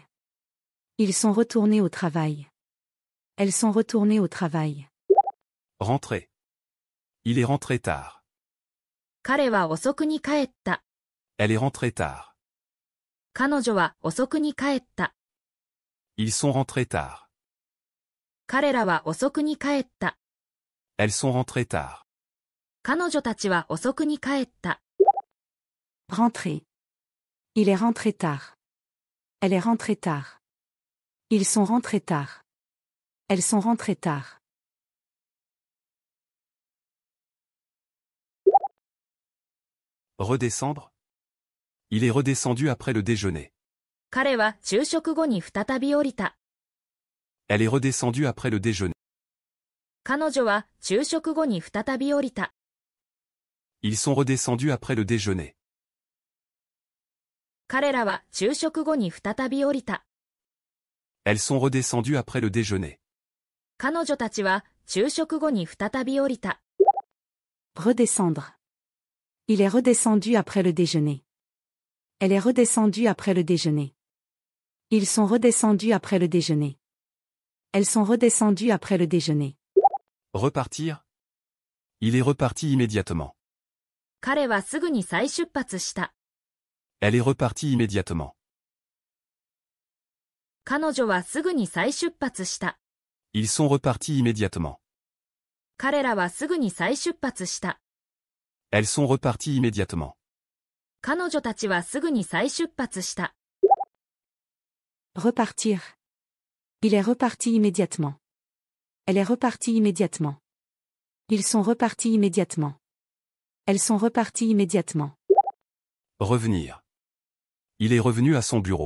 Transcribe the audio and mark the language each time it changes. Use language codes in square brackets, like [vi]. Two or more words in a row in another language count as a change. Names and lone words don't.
[fr] Ils sont retournés au travail. Elles sont retournées au travail. Rentrer. Il est rentré tard. [ja] 彼は遅くに帰った。 [fr] Elle est rentrée tard. [ja] 彼女は遅くに帰った。 [fr] Ils sont rentrés tard. [ja] 彼らは遅くに帰った。 [fr] Elles sont rentrées tard. [ja] 彼女たちは遅くに帰った。 [fr] Rentrer. Il est rentré tard. Elle est rentrée tard. Ils sont rentrés tard. Elles sont rentrées tard. Redescendre. Il est redescendu après le déjeuner. [ja] 彼は昼食後に再び降りた。 [fr] Elle est redescendue après le déjeuner. [ja] 彼女は昼食後に再び降りた。 [fr] Ils sont redescendus après le déjeuner. [ja] 彼らは昼食後に再び降りた。 [fr] Elles sont redescendues après le déjeuner. [ja] 彼女たちは昼食後に再び降りた。 [fr] Redescendre. Il est redescendu après le déjeuner. Elle est redescendue après le déjeuner. Ils sont redescendus après le déjeuner. Elles sont redescendues après le déjeuner. Repartir. Il est reparti immédiatement. [ja] 彼はすぐに再出発した。 [fr] Elle est repartie immédiatement. [ja] 彼女はすぐに再出発した。 [fr] Ils sont repartis immédiatement. [ja] 彼らはすぐに再出発した。 [fr] Elles sont reparties immédiatement. [ja] 彼女たちはすぐに再出発した。 [fr] Repartir. Il est reparti immédiatement. Elle est repartie immédiatement. Ils sont repartis immédiatement. Elles sont reparties immédiatement. Revenir. Il est revenu à son bureau.